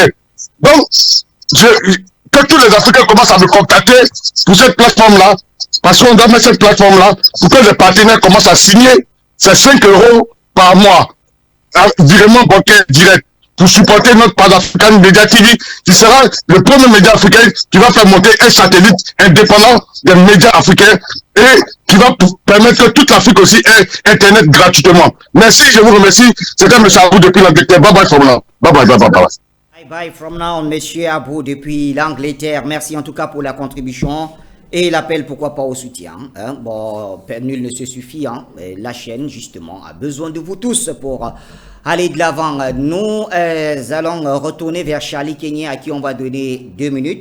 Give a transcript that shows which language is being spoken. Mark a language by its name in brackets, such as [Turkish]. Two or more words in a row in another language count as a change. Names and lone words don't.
[French] Donc, que tous les Africains commencent à me contacter pour cette plateforme-là, parce qu'on doit mettre cette plateforme-là pour que les partenaires commencent à signer ces 5 € par mois, virement bancaire direct, pour supporter notre Pan-African Media TV, qui sera le premier média africain qui va faire monter un satellite indépendant des médias africains et qui va permettre que toute l'Afrique aussi ait Internet gratuitement. Merci, je vous remercie. C'était M. Abou depuis l'Angleterre. [English] Bye bye from now. Bye bye, bye bye, bye. Bye bye from now, [French] monsieur Abou, depuis l'Angleterre. Merci en tout cas pour la contribution et l'appel, pourquoi pas, au soutien. Hein. Bon, nul ne se suffit. Hein. La chaîne, justement, a besoin de vous tous pour aller de l'avant. Nous allons retourner vers Charlie Kenyé, à qui on va donner 2 minutes.